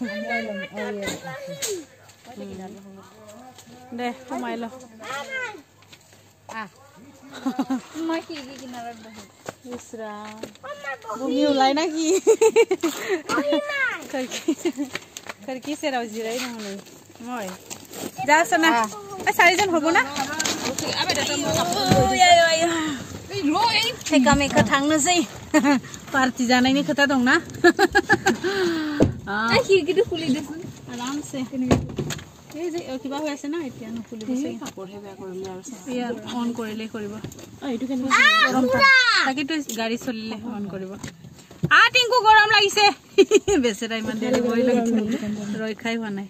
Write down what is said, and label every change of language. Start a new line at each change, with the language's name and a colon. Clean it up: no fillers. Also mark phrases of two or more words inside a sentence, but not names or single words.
Bodo: दे खमायलो इसरा बुमिउलाय नाखि खिरखि सेराव जिराय दङ नै मय जासना सारिजन हरबो ना थेका मेका थांनोसै. पार्टी जानायनि खोथा दंना.
Assamese: आरामसे কিবা হৈ আছে না এতিয়া নুখুলিবছে কাপড়হে বেয়া কৰিলে আৰু ইয়াৰ অন কৰিলে কৰিব. এইটো কেনে গৰম তাকেটো গাড়ী চলিলে অন কৰিব. আ টিংকু গৰম লাগিছে. বেচেৰা ইমান দেৰি বহি লাগিছে ৰৈ খাই হোৱা নাই.